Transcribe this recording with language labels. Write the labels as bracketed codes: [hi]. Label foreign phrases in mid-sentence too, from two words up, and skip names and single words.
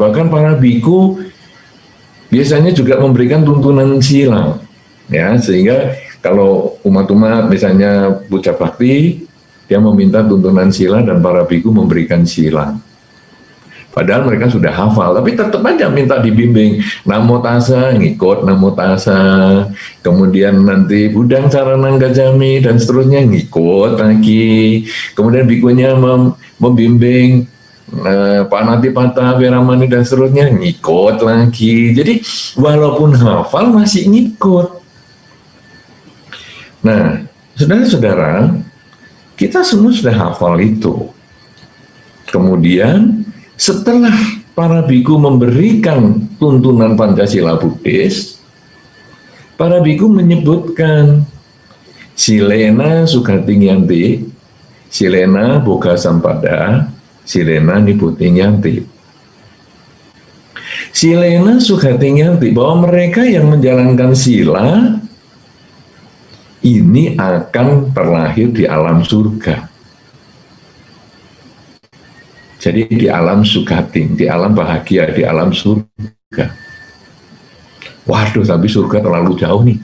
[id] Bahkan para biku biasanya juga memberikan tuntunan sila. Ya, sehingga kalau umat-umat misalnya puja bakti, dia meminta tuntunan sila dan para biku memberikan sila. Padahal mereka sudah hafal, tapi tetap aja minta dibimbing. [pi] Namo tassa, ngikut namo tassa. [id] Kemudian nanti [pi] budang saranang gajami [id] dan seterusnya ngikut lagi. Kemudian bikunya membimbing [pi] panatipata, veramani [id] dan seterusnya ngikut lagi. Jadi walaupun hafal masih ngikut. Nah, saudara-saudara, kita semua sudah hafal itu. Kemudian setelah para biku memberikan tuntunan Pancasila Buddhis, para biku menyebutkan [pi] silena sugatingyanti, silena boga sampada, silena niputingyanti. Silena sugatingyanti, [id] bahwa mereka yang menjalankan sila ini akan terlahir di alam surga. Jadi di alam sugating, di alam bahagia, di alam surga. Waduh, tapi surga terlalu jauh nih.